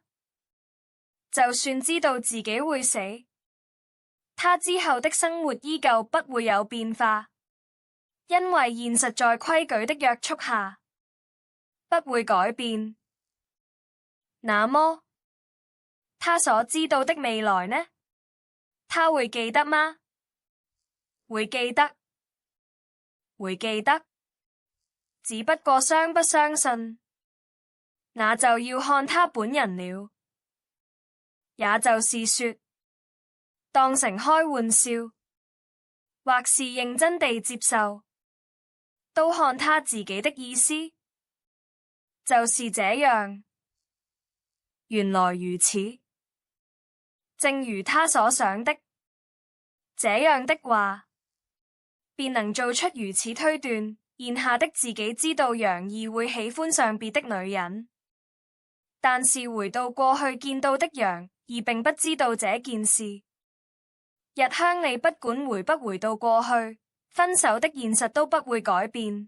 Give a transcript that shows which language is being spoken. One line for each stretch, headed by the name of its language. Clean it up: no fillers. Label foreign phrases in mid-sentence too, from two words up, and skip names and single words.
Chinese: 就算知道自己會死，他之後的生活依舊不會有變化，因為現實在規矩的約束下不會改變。那麼，他所知道的未來呢？他會記得嗎？會記得，會記得。只不過相不相信，那就要看他本人了。也就是說，當成開玩笑，或是認真地接受，都看他自己的意思。就是這樣。原來如此，正如他所想的，這樣的話，便能做出如此推斷。現下的自己知道楊怡會喜歡上別的女人，但是回到過去見到的楊怡並不知道這件事。日向你不管回不回到過去，分手的現實都不會改變。